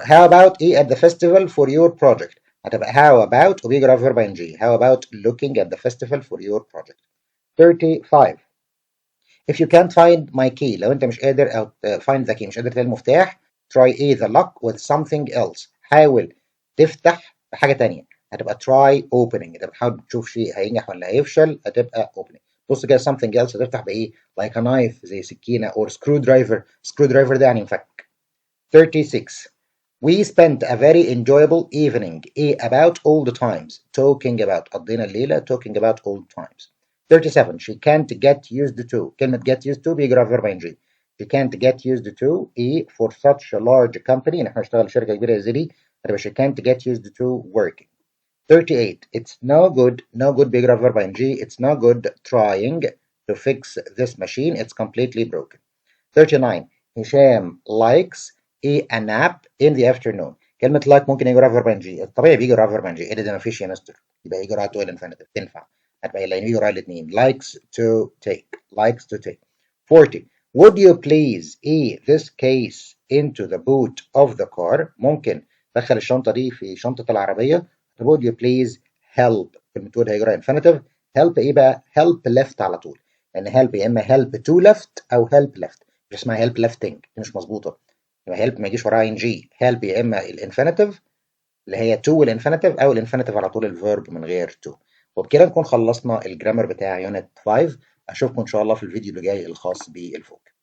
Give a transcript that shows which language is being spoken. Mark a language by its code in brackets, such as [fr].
[en] How about at the festival for your project. [ar] هتبقى how about وبيجي وراها verb ing. [en] How about looking at the festival for your project. 35. If you can't find my key. [ar] لو أنت مش قادر أو [en] find the key [ar] مش قادر تلاقي المفتاح. [en] Try the lock with something else. [ar] حاول تفتح بحاجة تانية. [en] هتبقى try opening. [ar] انت بتحاول تشوف شيء هينجح ولا هيفشل. هتبقى opening. بص كده something else هتفتح بايه [en] like a knife [ar] زي سكينة or screwdriver ده يعني مفك. 36. [en] We spent a very enjoyable evening about all the times talking about [ar] قضينا الليلة [en] talking about all the times. 37. She can't get used to. [ar] كلمة get used to بيجي وراها verb ing. [en] She can't get used to for such a large company. [ar] نحن نشتغل شركة كبيرة زي دي. [en] she can't get used to working. 38. It's no good [ar] بيجي وراها verb ing. [en] It's no good trying to fix this machine. It's completely broken. 39. [ar] هشام [en] likes a nap in the afternoon. [ar] كلمة like ممكن يجي وراها verb ing. الطبيعي بيجي وراها verb ing. إيه ده ما فيش يا مستر. يبقى يجي وراها to الانفينيتيف تنفع. هتبقى لأن يجي وراها الاثنين. [en] likes to take. 40. Would you please this case into the boot of the car. [ar] ممكن دخل الشنطة دي في شنطة العربية. [en] Would you please help. [ar] كلمة would هيجي وراها infinitive. help إيه بقى؟ help left على طول. لأن help يا إما help to left أو help left. مش اسمها help lefting دي مش مظبوطة. يبقى help ما يجيش وراها ing. help يا إما الانفينيتيف اللي هي to الانفينيتيف أو الانفينيتيف على طول الفيرب من غير to. وبكده نكون خلصنا الجرامر بتاع يونت 5. أشوفكم إن شاء الله في الفيديو اللي جاي الخاص بالفوق.